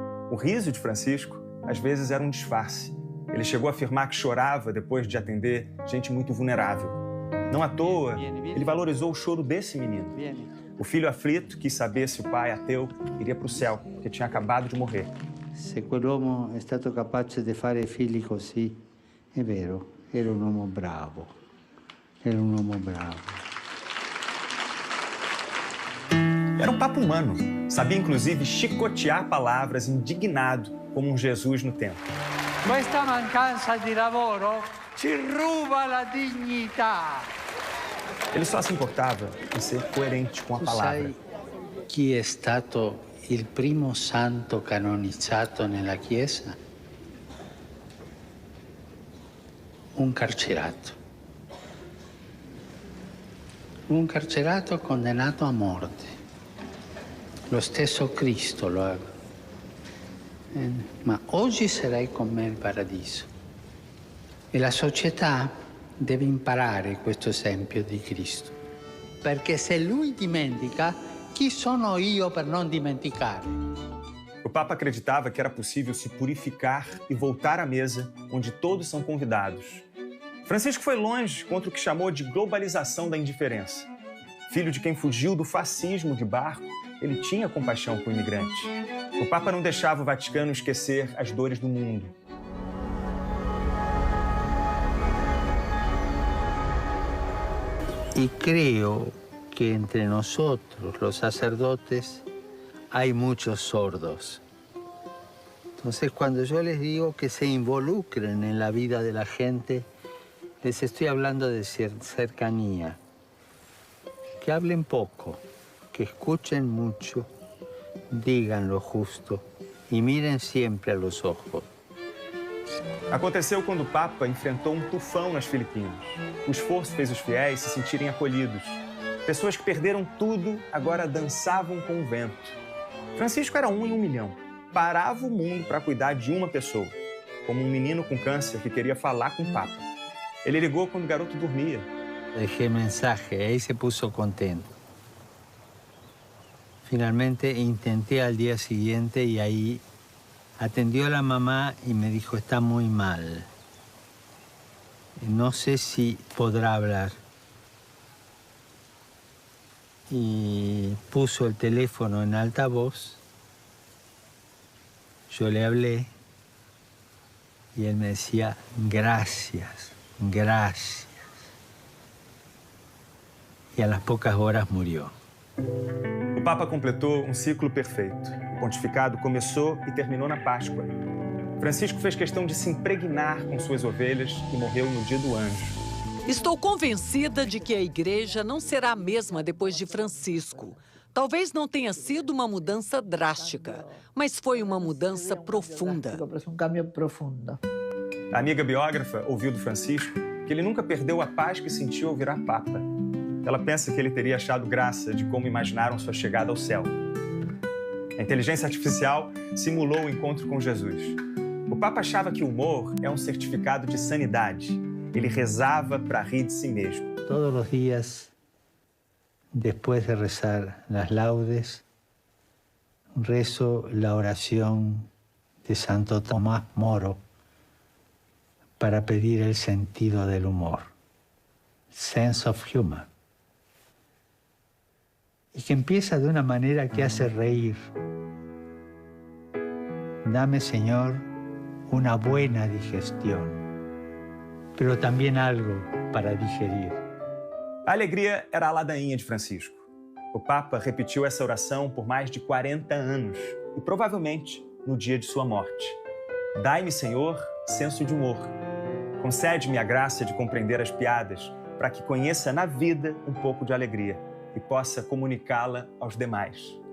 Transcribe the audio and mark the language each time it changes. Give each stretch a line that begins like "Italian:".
Portuguese: O riso de Francisco, às vezes, era um disfarce. Ele chegou a afirmar que chorava depois de atender gente muito vulnerável. Não à toa, ele valorizou o choro desse menino. O filho aflito quis saber se o pai ateu iria para o céu, porque tinha acabado de morrer.
Italian: Se quell'uomo è stato capace di fare figli così, è vero, era un uomo bravo. Era un uomo bravo.
Portuguese: Era um papo humano. Sabia, inclusive, chicotear palavras, indignado, como um Jesus no templo.
Italian: Questa mancanza di lavoro ci ruba la dignità.
Portuguese: Ele só se importava em ser coerente com a palavra.
Italian: Sai chi è stato il primo santo canonizzato nella Chiesa? Un carcerato. Un carcerato condannato a morte. Lo stesso Cristo lo ha. Ma oggi sarai con me in paradiso. E la società deve imparare questo esempio di Cristo. Perché se lui dimentica, chi sono io per non dimenticare?
Portuguese: O Papa acreditava que era possível se purificar e voltar à mesa, onde todos são convidados. Francisco foi longe contra o que chamou de globalização da indiferença. Filho de quem fugiu do fascismo de barco, ele tinha compaixão com o imigrante. O Papa não deixava o Vaticano esquecer as dores do mundo.
Spanish: Y creo que entre nosotros, los sacerdotes, hay muchos sordos. Entonces, cuando yo les digo que se involucren en la vida de la gente, les estoy hablando de cercanía. Que hablen poco, que escuchen mucho, digan lo justo y miren siempre a los ojos.
Portuguese: Aconteceu quando o Papa enfrentou um tufão nas Filipinas. O esforço fez os fiéis se sentirem acolhidos. Pessoas que perderam tudo agora dançavam com o vento. Francisco era 1 em 1 milhão. Parava o mundo para cuidar de uma pessoa, como um menino com câncer que queria falar com o Papa. Ele ligou quando o garoto dormia.
Spanish: Dejé mensaje, ahí se puso contento. Finalmente intenté al día siguiente y ahí atendió a la mamá y me dijo, está muy mal. No sé si podrá hablar. Y puso el teléfono en altavoz. Yo le hablé y él me decía, gracias, gracias. Y a las pocas horas murió.
Portuguese: O Papa completou um ciclo perfeito. O pontificado começou e terminou na Páscoa. Francisco fez questão de se impregnar com suas ovelhas e morreu no dia do anjo. Estou convencida de que a igreja não será a mesma depois de Francisco. Talvez não tenha sido uma mudança drástica, mas foi uma mudança profunda. A amiga biógrafa ouviu do Francisco que ele nunca perdeu a paz que sentiu ao virar Papa. Ela pensa que ele teria achado graça de como imaginaram sua chegada ao céu. A inteligência artificial simulou o encontro com Jesus. O Papa achava que o humor é um certificado de sanidade. Ele rezava para rir de si mesmo.
Spanish: Todos los días, después de rezar las laudes, rezo la oración de Santo Tomás Moro para pedir el sentido del humor,
English: sense of humor.
Spanish: Y que empieza de una manera que hace reír. Dame, Señor, una buena digestión, pero también algo para digerir.
Portuguese: A alegria era a ladainha de Francisco. O Papa repetiu essa oração por mais de 40 anos e provavelmente no dia de sua morte. Dai-me, Senhor, senso de humor. Concede-me a graça de compreender as piadas para que conheça na vida um pouco de alegria e possa comunicá-la aos demais.